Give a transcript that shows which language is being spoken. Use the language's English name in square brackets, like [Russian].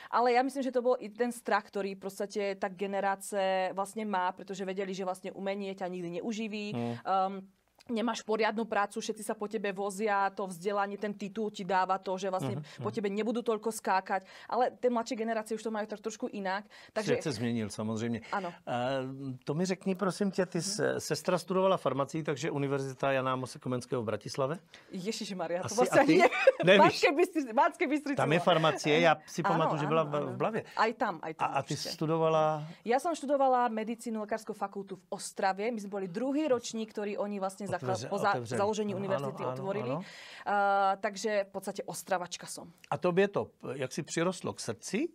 [Slovak] Ale ja myslím, že to bol i ten strach, ktorý v podstate tá generácia vlastne má, pretože vedeli, že vlastne umenie ťa nikdy neuživí. Nemáš poriadnu prácu, všetci sa po tebe vozia, to vzdelanie, ten titul ti dáva to, že vlastne po tebe nebudú toľko skákať. Ale tie mladšie generácie už to majú tak trošku inak. [Czech] Takže svět se změnil samozřejmě. Ano. To mi řekni, prosím tě, ty sestra studovala farmacii, takže Univerzita Jana Amose Komenského v Bratislave? [Slovak] Ježišmaria, to [Czech] vlastně ani nevíš. Banské Bystrici. Tam je farmacie, já si pamatuju, že byla v Blavě. [Slovak] Aj tam. [Czech] A ty studovala? [Slovak] Ja som študovala medicínu, lekárskú fakultu v Ostravě. My sme boli druhý ročník, ktorý oni vlastne po založení univerzity otvorili. Takže v podstate Ostravačka som. [Czech] A tobě to, jak si přirostlo k srdci?